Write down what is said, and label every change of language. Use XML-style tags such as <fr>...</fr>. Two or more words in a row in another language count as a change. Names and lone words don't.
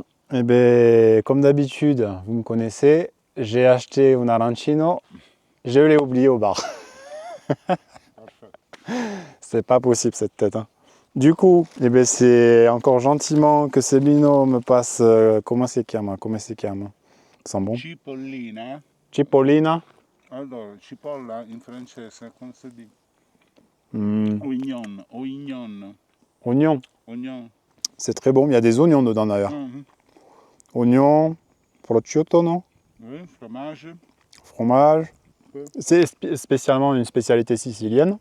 <fr>Et ben, comme d'habitude, vous me connaissez, j'ai acheté un arancino, je l'ai oublié au bar. C'est pas possible cette tête. Hein. Du coup, eh ben, c'est encore gentiment que Sebino me passe. Comment</fr> <it>si chiama?</it> <fr>Sent bon. Cipollina. Cipollina.</fr> <it>Allora, cipolla in francese, come si dit? Mm.</it> <fr>Oignon. Oignon. C'est très bon, il y a des oignons dedans d'ailleurs. Oignons, prosciutto, non? Oui, fromage. Fromage. Oui. C'est spécialement une spécialité sicilienne.</fr>